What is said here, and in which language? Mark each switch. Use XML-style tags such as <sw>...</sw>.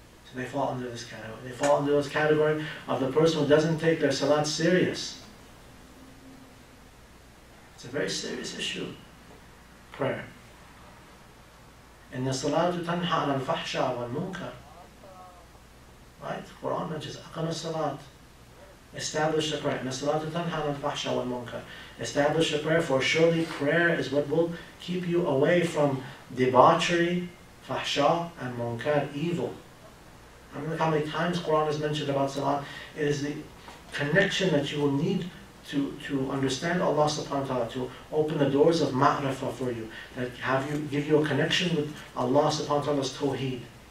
<en>So they fall under this category. They fall under this category of the person who doesn't take their salat serious. It's a very serious issue.</en> <ar>Prayer. إِنَّ الصَّلَاةُ تَنْهَى عَنِ الْفَحْشَاءِ وَالْمُنكَرِ. Right?</ar> <en>Quran mentions أَقَمَ الصَّلَاةِ.</en> <ar>Establish the prayer. إِنَّ الصَّلَاةُ تَنْهَى عَنِ الْفَحْشَاءِ وَالْمُنكَرِ.</ar> <en>Establish the prayer, for surely prayer is what will keep you away from debauchery, fahsha, and munkar, evil. I don't know how many times Quran has mentioned about salat. It is the connection that you will need to understand Allah subhanahu wa ta'ala, to open the doors of ma'rifah for you, that give you a connection with Allah subhanahu wa ta'ala's tawheed.</en>